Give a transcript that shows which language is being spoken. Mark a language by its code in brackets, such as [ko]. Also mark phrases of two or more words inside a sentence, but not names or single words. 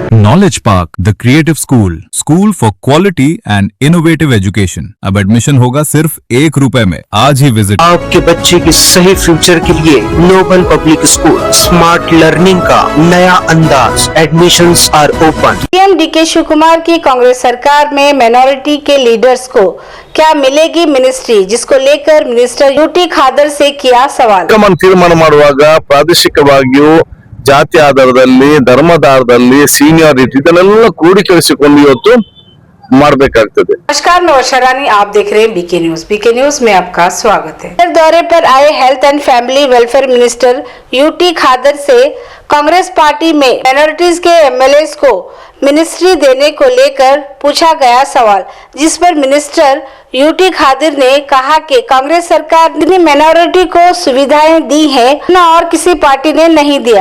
[en] Knowledge Park, the creative school for quality and innovative education. [hi] अब एडमिशन होगा सिर्फ ₹1 में। आज ही विजिट। आपके बच्चे के सही फ्यूचर के लिए नोबल पब्लिक स्कूल [en] smart learning [hi] का नया अंदाज। [en] admissions are open. [hi] सीएम डीके शिव कुमार की कांग्रेस सरकार में माइनॉरिटी के लीडर्स को क्या मिलेगी मिनिस्ट्री, जिसको लेकर मिनिस्टर यूटी खादर से किया सवाल। [kn] ತೀರ್ಮಾನ ಮಾಡುವಾಗ ಪ್ರಾದೇಶಿಕವಾಗಿಯೂ ಜಾತಿ ಆಧಾರದಲ್ಲಿ ಧರ್ಮದ ಆಧಾರದಲ್ಲಿ ಸೀನಿಯಾರಿಟಿ ಇದನ್ನೆಲ್ಲ ಕ್ರೋಢೀಕರಿಸಿಕೊಂಡು ಇವತ್ತು ಮಾಡಬೇಕಾಗ್ತದೆ। [hi] नमस्कार, नौशा रानी, आप देख रहे हैं बीके न्यूज। बीके न्यूज में आपका स्वागत है। दौरे पर आए [en] health and family welfare minister [hi] यूटी खादर से कांग्रेस पार्टी में माइनॉरिटीज के एमएलएस को मिनिस्ट्री देने को लेकर पूछा गया सवाल, जिस पर मिनिस्टर यूटी खादर ने कहा कि कांग्रेस सरकार ने माइनॉरिटी को सुविधाएं दी है न और किसी पार्टी ने नहीं दिया।